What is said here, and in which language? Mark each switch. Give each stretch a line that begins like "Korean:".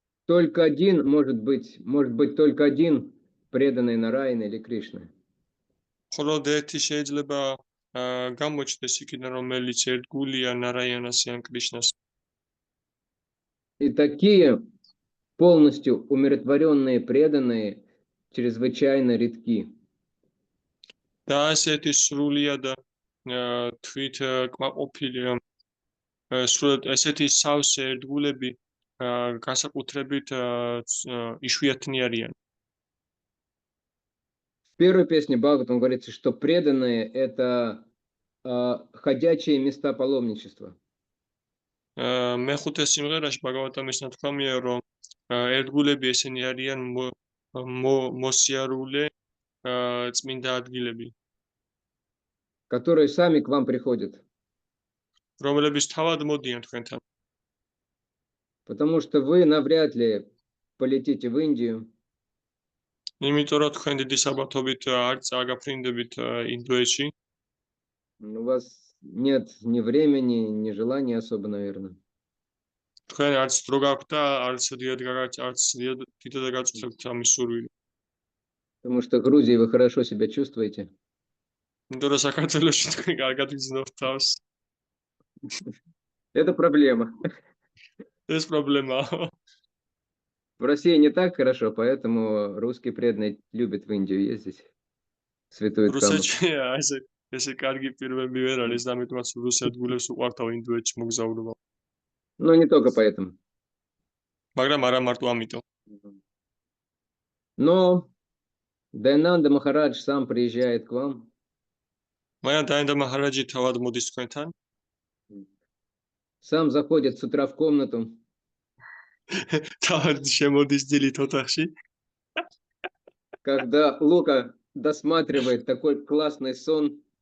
Russian: может быть только один преданный Нараяна или Кришна.
Georgian: მხოლოდ ერთი შეიძლება გამოჩნდეს იქიდან, რომელიც ერთგულია ნარაიანას ან კრიშნას.
Russian: И такие полностью умиротворенные преданные чрезвычайно редки.
Georgian: და ასეთი სრულიად თვით კმაყოფილი სრულად ესეთი სავსე ერთგულები განსაკუთრებით იშვიათნი არიან.
Russian: В первой песне Бхагаватам говорится, что преданные — это ходячие места паломничества.
Georgian: მეხუთე სიმღერაში ბაგავატამის ნათქვამია, რომ ერთგულები ესენი არიან მოსიარულე წმინდა ადგილები,
Russian: которые сами к вам приходят.
Georgian: რომლებიც თავად მოდიან თქვენთან.
Russian: Потому что вы навряд ли полетите в Индию,
Georgian: იმიტომ რომ თქვენ დიდი საბათობით არ წაგაფრინდებით ინდოეთში,
Russian: у вас нет ни времени, ни желания особо, наверное.
Georgian: თქვენ არც დრო გაქვთ და არც დიდად გაწუხებთ ამის სურვილი.
Russian: Потому что в Грузии вы хорошо себя чувствуете.
Georgian: იმიტომ რომ საქართველოში თქვენ კარგად გრძნობთ თავს.
Russian: Это проблема.
Georgian: ეს პრობლემაა.
Russian: В России не так хорошо, поэтому русские преданные любят в Индию ездить. Святую Каму.
Georgian: რუსეთში ესე კარგი პირობები ვერ არის და ამიტომაც რუს ერთგულებს უყვართავ ინდოეთში მოგზაურობა.
Russian: Но не только поэтому.
Georgian: მაგრამ არა მარტო ამიტომ.
Russian: Но Дайнанда Махарадж сам приезжает к вам.
Georgian: მაგრამ დაინდა მაჰარაჯი თავად მოდის თქვენთან,
Russian: Сам заходит с утра в комнату,
Georgian: თავად შემოდის დილით ოთახში,
Russian: когда Лука досматривает такой классный сон,